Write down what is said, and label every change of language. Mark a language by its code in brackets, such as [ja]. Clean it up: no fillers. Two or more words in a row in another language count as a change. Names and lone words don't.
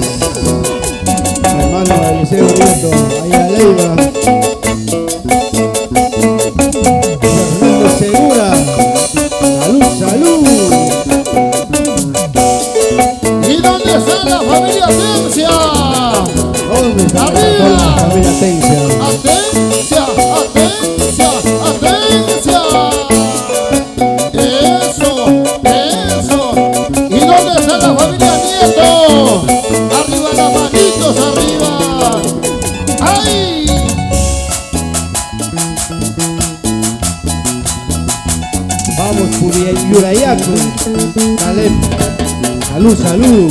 [es] Mi hermano Eliseo Nieto, ahí a Leiva. Fernando Segura, salud, salud. ¿Y dónde está la familia Tencia? ¿Dónde está Arriba. toda la familia Tencia? Atencia, atencia, atencia. Eso, eso. ¿Y dónde está la familia Nieto? Arriba las manitos, arriba. ¡Ay! Vamos, Yurayaco, dale, salud, salud.